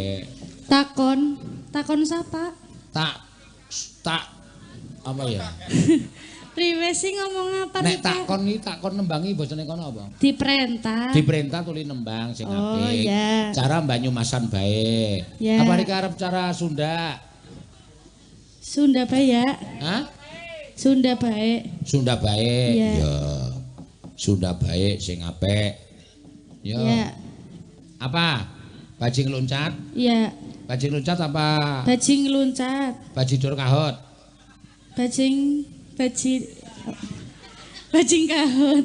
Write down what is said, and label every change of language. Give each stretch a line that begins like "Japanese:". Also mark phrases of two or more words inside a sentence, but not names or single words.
Javanese: Takon sapa? Tak apa ya? Priwe sih ngomong apa Nek takon nembangi basane kono apa? Diperintah. Diperintah tuli nembang sing apik. Oh iya. Cara Banyumasan bae. Ya. Apa rika arep cara Sunda? Sunda bae ya. Hah? Sunda bae. Sunda bae. Ya. Ya. Sunda bae sing apik. Ya. Ya. Apa? Bajing loncat? Iya. Bajing loncat apa? Bajing luncat. Bajidor kahot. Bajing kahut.